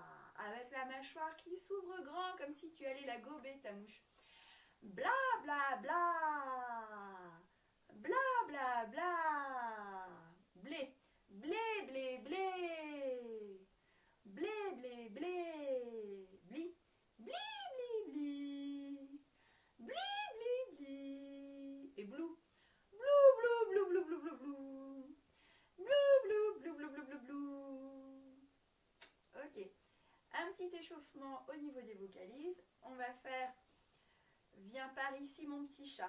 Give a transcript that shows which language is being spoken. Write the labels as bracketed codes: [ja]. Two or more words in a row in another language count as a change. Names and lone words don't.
[fr] Avec la mâchoire qui s'ouvre grand comme si tu allais la gober ta mouche. Bla bla bla. Bla bla bla. Blé. Blé blé blé. Blé blé blé. Bli. Bli bli bli. Bli bli bli. Et blou. Blou blou blou blou blou blou blou. Blou blou blou blou blou blou blou. Ok. Un petit échauffement au niveau des vocalises. On va faire viens par ici mon petit chat.